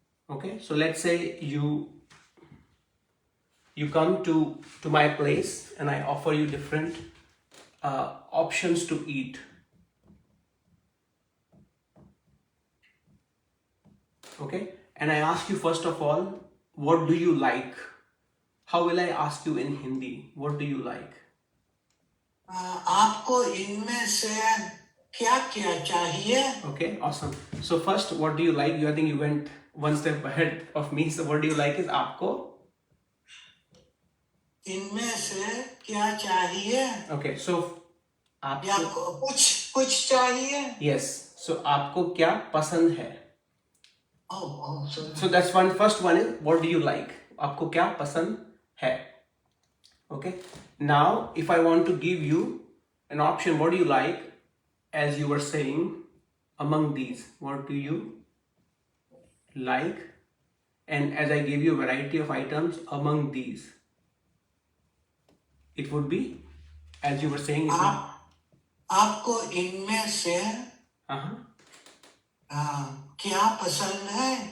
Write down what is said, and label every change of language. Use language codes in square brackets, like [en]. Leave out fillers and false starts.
[en] Okay. So let's say you come to my place and I offer you different options to eat. Okay, and I ask you first of all, what do you like? How will I ask you in Hindi? What do you like? [hi] आपको इनमें से क्या क्या चाहिए. [en] Okay, awesome. So first, what do you like? I think you went one step ahead of me. So what do you like is [hi] आपको. इनमें से क्या चाहिए. [en] Okay, so [hi] या आपको. कुछ चाहिए. [en] Yes. [hi] So आपको क्या पसंद है? [en] Oh, sorry. So that's one. First one is what do you like? [hi] आपको क्या पसंद है? Okay. [en] Now, if I want to give you an option, what do you like? As you were saying, among these, what do you like? And as I give you a variety of items among these, it would be, as you were saying, it would. [hi] आपको इनमें से क्या पसंद है.